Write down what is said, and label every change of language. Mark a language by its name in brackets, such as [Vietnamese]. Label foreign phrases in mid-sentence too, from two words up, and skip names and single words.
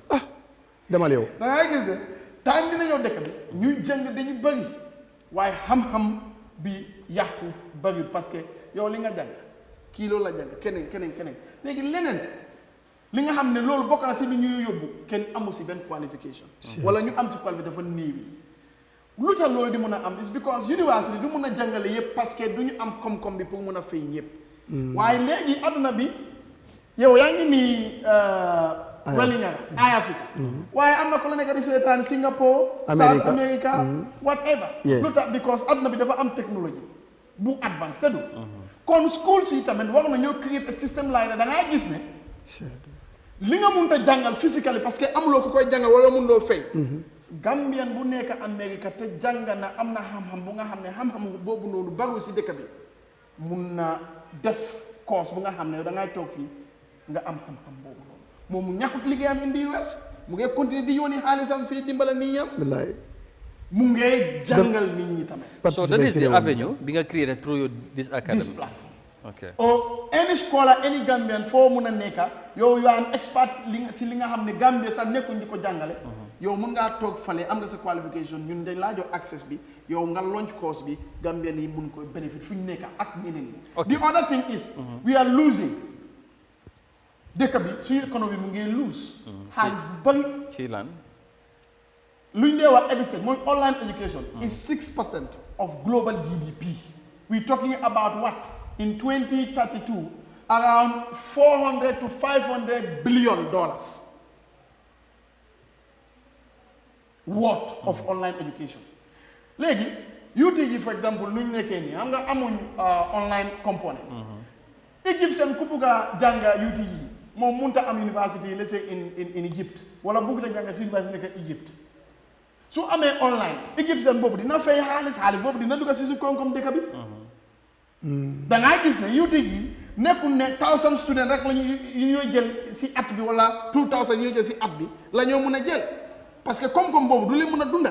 [Wolof] demal yow da nga gis ne temps dina ñëw dëkk bi ñuy jàng dañu bëri waaye xam-xam bi yàqu bëri [French] parce que [Wolof] yow li nga jàng kii loolu la jàng keneen léegi leneen li nga xam ne loolu bokk na si lu ñuy yóbbu kenn amu si benn qualification wala ñu am si qualification dafa néewi lu tax loolu di mën a am [English] is because [Wolof] university du mën a jàngale yëpp [French] parce que [Wolof] du ñu am koom-koom bi pour mën a fay ñëpp waaye léegi adduna bi yow yaa ngi nii Wellingara Eyeafrica waaye am na ko la nekk di seetaan Singapore South America whatever lu tax because adduna bi dafa am technologie bu advance te du kon school si tamit war na ñoo create système laay ne da ngaa gis ne li nga mënut a jàngal physically [French] parce que [Wolof] amuloo ko koy jàngal wala mënuloo fay Gambian bu nekk Amérique te jàng na am na xam-xam bu nga xam ne xam-xam boobu noonu baru si dëkk bi mun na def course bu nga xam ne da ngay toog fii nga am xam-xam boobu noonu moom mu ñàkkut liggéeyam [English] in the US [Wolof] mu ngi continuer di yónni xaalisam fii dimbala nit ñam wallaay mu ngi jàngal nit ñi tamit. [English] So that is the avenue [Wolof] bi nga [English] created through this academy. This platform. Okay. Or any scholar, any Gambian [Wolof] foo mun a nekka yow [English] you are an expert [Wolof] si li nga xam ne Gambia sax nekkuñ di ko jàngale. yow mun ngaa toog fale am nga sa qualification ñun dañ laa jox access bi yow nga launch course bi Gambian yi mun ko benefit fu ñu nekka ak ñeneen ñi. [English] The other thing is we are losing [Wolof] dëkk bi suñu économie mu ngi [English] lose. [Wolof] xaalis bu bari. ci lan. lu ñu dee wax education mooy online education. [English] is 6% of global GDP. we talking about what? In 2032, around $400 to $500 billion worth of online education. Legi, UTG for example, [Wolof] lu ñu nekkee nii xam nga amuñ online component. Egyptian ku bugg a jànga UTG moom mënut a am university [English] let's say in Egypt [Wolof] wala bugg na jànga si university nekk Egypt. su amee online Egyptian boobu dina fay xaalis boobu dina dugg si su koom-koom dëkk bi. da ngaa gis ne UTG nekkul ne 1000 students rek la ñuy jël si at bi wala 2000 ñuy jël si at bi la ñoo mun a jël parce que koom-koom boobu du leen mun a dundal.